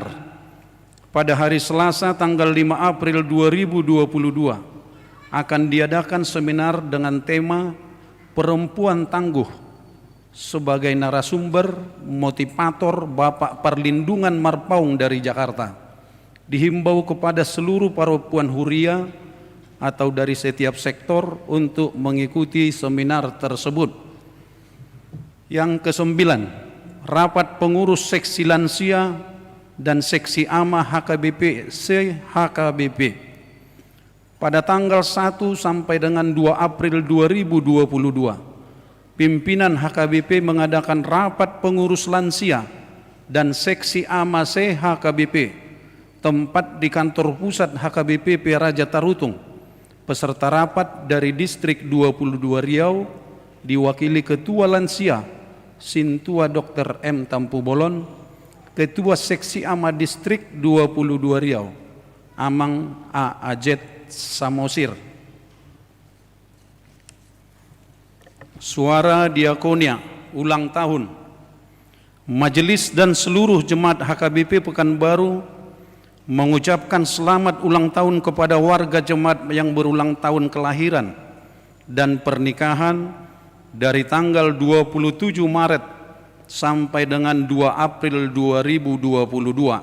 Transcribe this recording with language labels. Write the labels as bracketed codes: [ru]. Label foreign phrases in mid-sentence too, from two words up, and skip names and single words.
[id] Pada hari Selasa tanggal 5 April 2022 akan diadakan seminar dengan tema Perempuan Tangguh. Sebagai narasumber motivator Bapak Perlindungan Marpaung dari Jakarta. Dihimbau kepada seluruh [bbc] paropuan huria [id] atau dari setiap sektor untuk mengikuti seminar tersebut. Yang ke-9, rapat pengurus seksi lansia dan seksi AMA HKBP CHKBP pada tanggal 1 sampai dengan 2 April 2022. Pimpinan HKBP mengadakan rapat pengurus lansia dan seksi AMA CHKBP, tempat di kantor pusat HKBP Raja Tarutung. Peserta rapat dari Distrik 22 Riau diwakili Ketua Lansia Sintua Dr. M. Tampu Bolon, Ketua Seksi AMA Distrik 22 Riau Amang A. Ajet Samosir. Suara Diakonia ulang tahun. Majelis dan seluruh jemaat HKBP Pekanbaru mengucapkan selamat ulang tahun kepada warga jemaat yang berulang tahun kelahiran dan pernikahan dari tanggal 27 Maret sampai dengan 2 April 2022.